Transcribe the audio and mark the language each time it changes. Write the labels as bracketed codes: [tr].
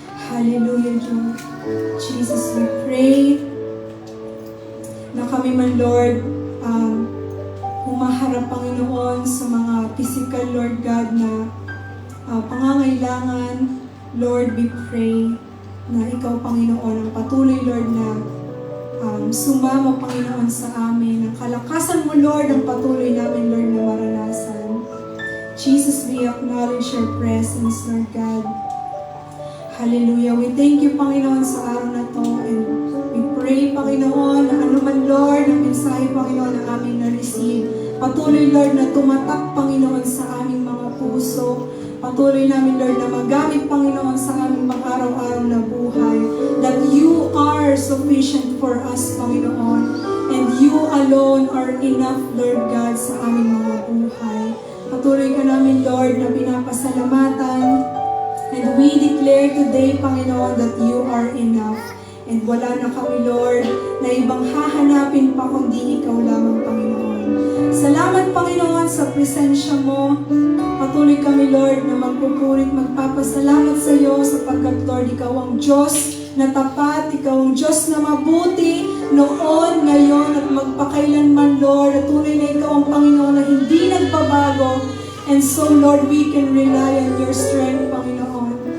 [tl] Hallelujah, Lord. Jesus, we pray na kami man, Lord, humaharap, Panginoon, sa mga physical, Lord God, na pangangailangan. Lord, we pray na ikaw, Panginoon, ang patuloy, Lord, na sumama, Panginoon, sa amin. Ang kalakasan mo, Lord, ang patuloy namin, Lord, na maranasan. [en] Jesus, we acknowledge your presence, Lord God. [tl] Hallelujah. We thank you, Panginoon, sa araw na to. And we pray, Panginoon, na anuman, Lord, ang mensahe, Panginoon, na aming na-receive. Patuloy, Lord, na tumatak, Panginoon, sa aming mga puso. Patuloy namin, Lord, na magamit, Panginoon, sa aming pang-araw-araw na buhay. [en] That you are sufficient for us, Panginoon. And you alone are enough, Lord God, sa aming mga buhay. Patuloy ka namin, Lord, na pinapasalamatan. And we declare today, Panginoon, that you are enough. [tl] And wala na kami, Lord, na ibang hahanapin pa kundi ikaw lamang, Panginoon. Salamat, Panginoon, sa presensya mo. Patuloy kami, Lord, na magpupurit, magpapasalamat sa iyo sapagkat, Lord, ikaw ang Diyos na tapat, ikaw ang Diyos na mabuti noon, ngayon, at magpakailanman, Lord. At tunay na ikaw ang Panginoon na hindi nagbabago. [en] And so, Lord, we can rely on your strength, Panginoon.